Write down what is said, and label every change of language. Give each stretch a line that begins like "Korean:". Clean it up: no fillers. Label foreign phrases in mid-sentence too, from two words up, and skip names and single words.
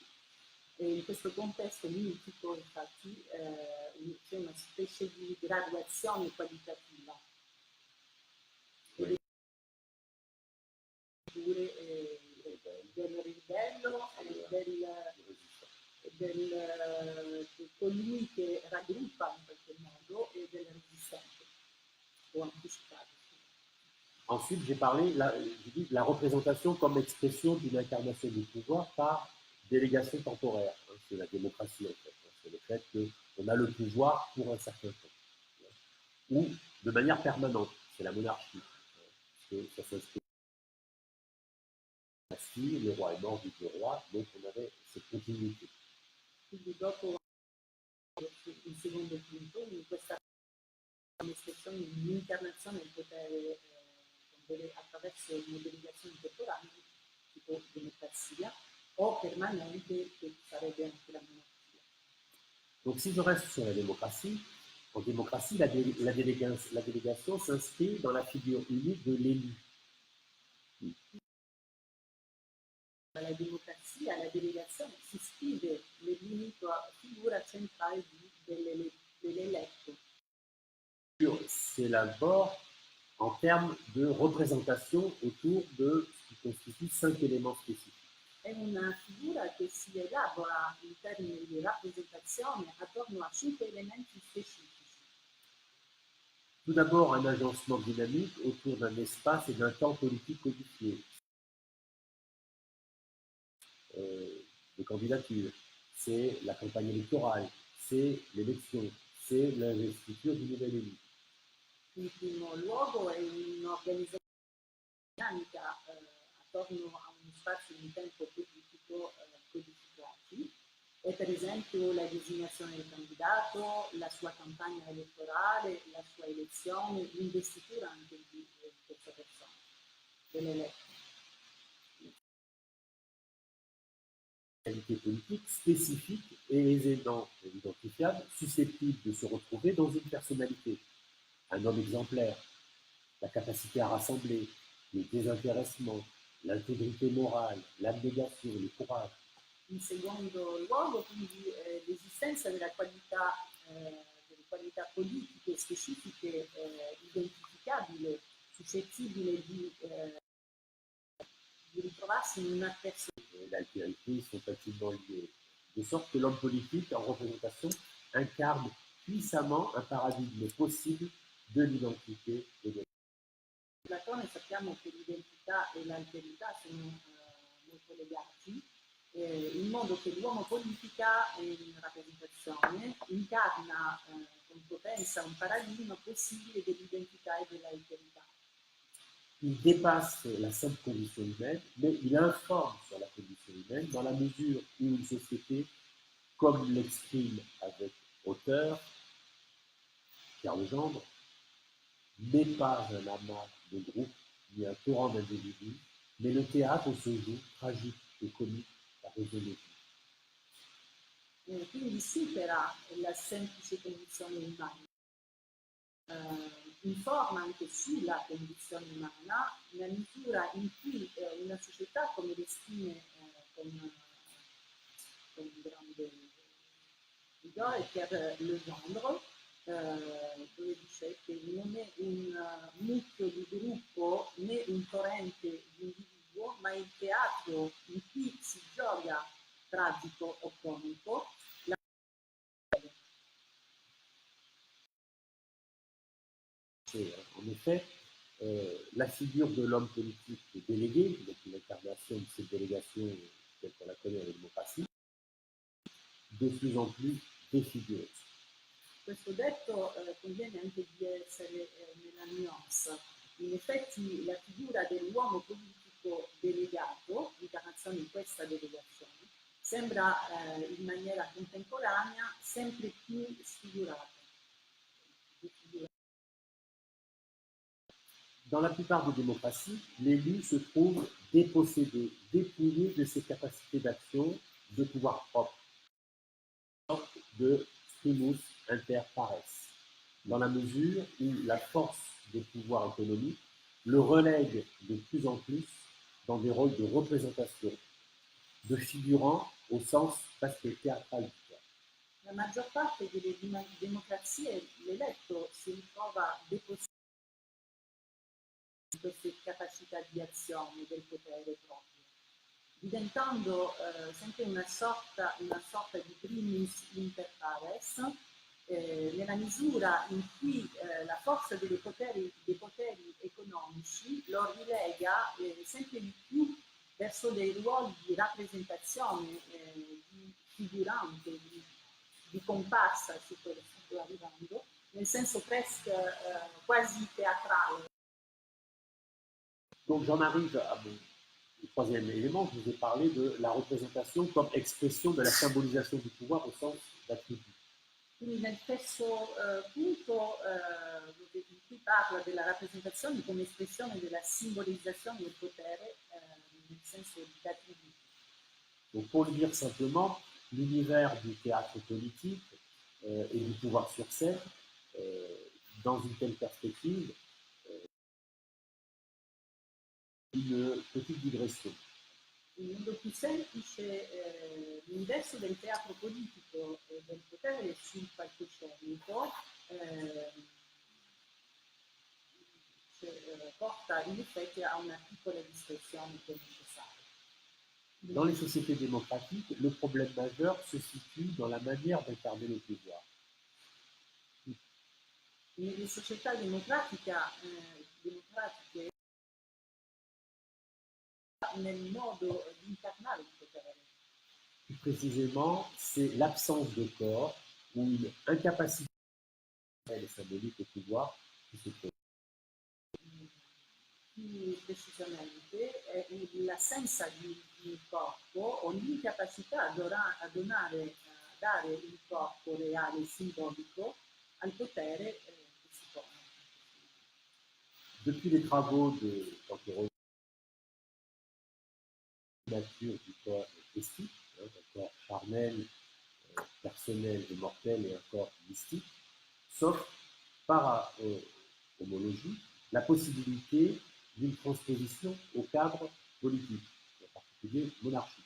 Italian: E in questo contesto mitico, infatti, c'è una specie di graduazione qualitativa del ribello di colui che raggruppa in qualche modo e del resistente o anticipato.
French: Ensuite, j'ai dit la représentation comme expression d'une incarnation du pouvoir par délégation temporaire. C'est la démocratie, en fait. C'est le fait qu'on a le pouvoir pour un certain temps. Ou de manière permanente. C'est la monarchie. Parce que ça s'inscrit. Le roi est mort, dit le roi, donc on avait cette continuité.
Italian: Quindi dopo il secondo punto, in questa espressione di un'incarnazione del potere attraverso una delegazione temporanea, tipo democrazia, o permanente, che sarebbe anche la monarchia.
French: Donc si je reste sur la démocratie, en démocratie, la délégation s'inscrit dans la figure unique de l'élu.
Italian: La democrazia, la delegazione si iscrive nell'unica figura centrale dell'eletto.
French: S'élabore en termes de représentation autour de ce qui constitue 5 éléments spécifiques.
Italian: È una figura che si elabora in termini di rappresentazione attorno a 5 elementi specifici.
French: Tout d'abord, un agencement dynamique autour d'un espace et d'un temps politique codifié. De candidature, c'est la campagne électorale, c'est l'élection, c'est l'investiture du nouvel élu.
Italian: In primo luogo è un'organizzazione dinamica attorno a uno spazio di tempo politico codificati, e per esempio la designazione del candidato, la sua campagna elettorale, la sua elezione, l'investitura anche di questa persona, dell'eletto.
French: Qualité politique spécifique et aisément identifiable, susceptible de se retrouver dans une personnalité. Un homme exemplaire, la capacité à rassembler, le désintéressement, l'intégrité morale, l'abnégation, le courage.
Italian: In secondo luogo, quindi, l'esistenza delle qualità politiche specifiche identificabili, suscettibili di ritrovarsi in una persona.
French: L'altérité sont intimement liées, de sorte que l'homme politique en représentation incarne puissamment un paradigme possible de l'identité et de
Italian: Platone sappiamo che l'identità e l'alterità sono molto legati, in modo che l'uomo politica in rappresentazione incarna con potenza un paradigma possibile dell'identità e dell'alterità.
French: Il dépasse la simple condition humaine, mais il informe sur la condition humaine dans la mesure où une société, comme l'exprime avec hauteur Pierre Legendre, n'est pas un amas de groupes ni un torrent d'individus, mais le théâtre où se joue, tragique et comique, la résolution.
Italian: Quindi supera la semplice condizione umana, informa anche sulla condizione umana nella misura in cui una società, come l'esprime con grande rigore Pierre Legendre, dove dice che non è un nucleo di gruppo né un torrente di individuo, ma il teatro in cui si gioca tragico o comico.
French: En effet, la figure de l'homme politique délégué, donc l'incarnation de cette délégation telle qu'on la connaît en démocratie, de plus en plus défigurée.
Italian: Questo detto conviene anche di essere nella nuance. In effetti la figura dell'uomo politico delegato, l'incarnazione di questa delegazione, sembra in maniera contemporanea sempre più sfigurata.
French: Dans la plupart des démocraties, l'élu se trouve dépossédé, dépouillé de ses capacités d'action, de pouvoir propre, de
Latin: primus inter pares,
French: dans la mesure où la force des pouvoirs économiques le relègue de plus en plus dans des rôles de représentation, de figurant au sens presque théâtral du terme.
Italian: La maggior parte delle democrazie l'eletto si ritrova depositato di queste capacità di azione del potere proprio, diventando sempre una sorta di
Latin: primus inter pares,
Italian: nella misura in cui la forza dei poteri economici lo rilega sempre di più verso dei ruoli di rappresentazione, di figurante, di comparsa, su quello che sto arrivando, nel senso quasi teatrale.
French: Donc j'en arrive à mon troisième élément, je vous ai parlé de la représentation comme expression de la symbolisation du pouvoir au sens d'attribut.
Italian: Quindi nel terzo punto in cui parla della rappresentazione come espressione della simbolizzazione del potere nel senso d'attributo.
French: Donc pour le dire simplement, l'univers du théâtre politique et du pouvoir sur scène, dans une telle perspective, une petite digression.
Italian: In modo più semplice, l'universo del teatro politico e del potere sul palcoscenico porta in effetti a una piccola distorsione che è necessaria.
French: Dans les sociétés démocratiques, le problème majeur se situe dans la manière d'incarner le pouvoir.
Italian: Nelle società democratiche nel modo di incarnare il potere.
French: Plus précisément, c'est l'absence de corps ou une incapacité symbolique au pouvoir qui se produit.
Italian: Più precisamente è l'assenza di un corpo o l'incapacità a dare un corpo reale, simbolico al potere che si pone.
French: Depuis les travaux de l'anthropologie nature du corps mystique, un corps charnel, personnel et mortel et un corps mystique, s'offre par homologie la possibilité d'une transposition au cadre politique, en particulier monarchique.